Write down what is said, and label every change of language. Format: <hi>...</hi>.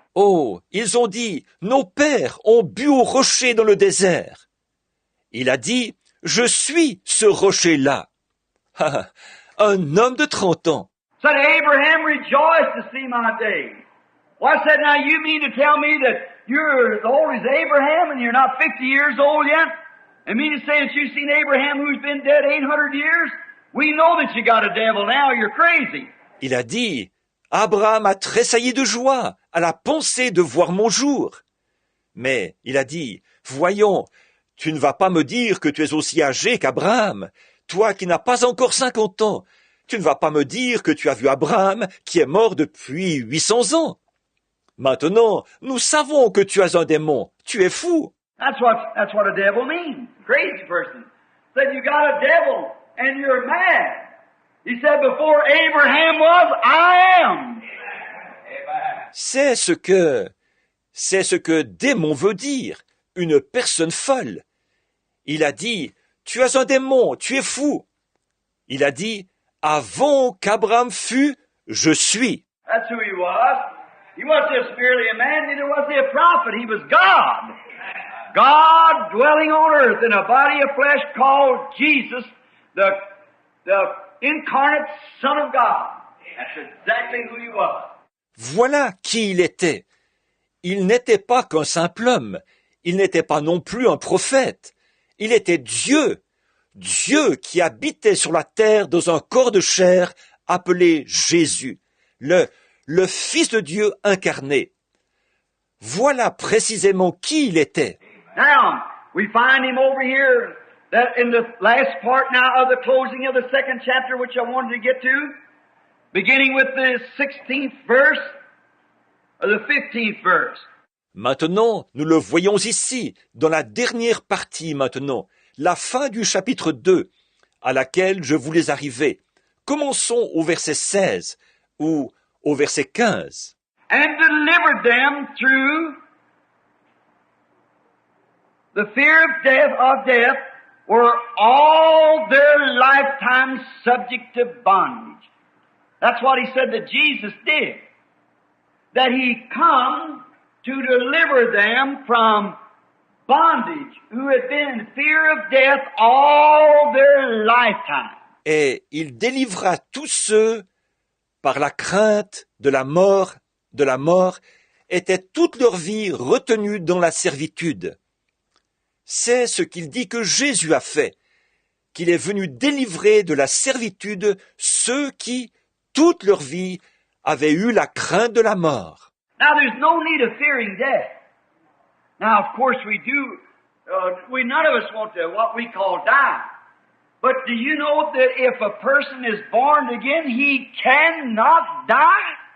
<fr>Oh, ils ont dit, nos pères ont bu au rocher dans le désert. Il a dit, je suis ce rocher-là. Un homme de 30 ans.</fr> <en>Said, Abraham rejoiced to see my day. Well, I said, now you mean to tell me that you're as old as Abraham and you're not 50 years old yet? And mean to say that you've seen Abraham who's been dead 800 years? We know that you got a devil now, you're crazy.</en> <fr>Il a dit, Abraham a tressailli de joie à la pensée de voir mon jour. Mais il a dit, voyons, tu ne vas pas me dire que tu es aussi âgé qu'Abraham, toi qui n'as pas encore 50 ans. Tu ne vas pas me dire que tu as vu Abraham qui est mort depuis 800 ans. Maintenant, nous savons que tu as un démon. Tu es fou.</fr> <en>That's what a devil means. Crazy person. Said you got a devil and you're mad. He said before Abraham was, I am.</en> <fr>C'est ce que démon veut dire. Une personne folle. Il a dit, tu as un démon, tu es fou. Il a dit, avant qu'Abraham fût, je suis.</fr> <en>That's who he was. He wasn't just merely a man, neither was he a prophet. He was God. God dwelling on earth in a body of flesh called Jesus, the incarnate Son of God. That's exactly who he was.</en> <fr>Voilà qui il était. Il n'était pas qu'un simple homme. Il n'était pas non plus un prophète. Il était Dieu. Dieu qui habitait sur la terre dans un corps de chair appelé Jésus, le Fils de Dieu incarné. Voilà précisément qui il était.</fr> <en>Now, we find him over here that in the last part now of the closing of the second chapter, which I wanted to get to, beginning with the 16th verse, or the 15th verse.</en> <fr>Maintenant, nous le voyons ici, dans la dernière partie maintenant, la fin du chapitre 2, à laquelle je voulais arriver. Commençons au verset 16 ou au verset 15.</fr> <en>and delivered them through the fear of death were all their lifetime subject to bondage. That's what he said that Jesus did. That he come to deliver them from bondage, who had been in fear of death all their lifetime.</en> <fr>Et il délivra tous ceux par la crainte de la mort, étaient toute leur vie retenus dans la servitude. C'est ce qu'il dit que Jésus a fait, qu'il est venu délivrer de la servitude ceux qui, toute leur vie, avaient eu la crainte de la mort.</fr> <en>Now there's no need of fearing death. Now of course we none of us want to what we call die. But do you know that if a person is born again, he cannot die?</en>